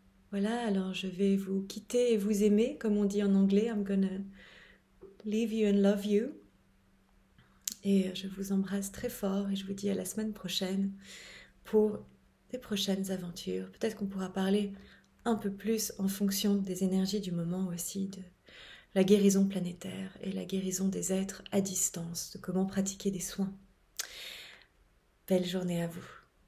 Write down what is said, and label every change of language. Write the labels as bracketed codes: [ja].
[fr] Voilà, alors je vais vous quitter et vous aimer, comme on dit en anglais. [en] I'm gonna leave you and love you. [fr] Et je vous embrasse très fort et je vous dis à la semaine prochaine pour des prochaines aventures. Peut-être qu'on pourra parler un peu plus en fonction des énergies du moment aussi, de la guérison planétaire et la guérison des êtres à distance, de comment pratiquer des soins. Belle journée à vous.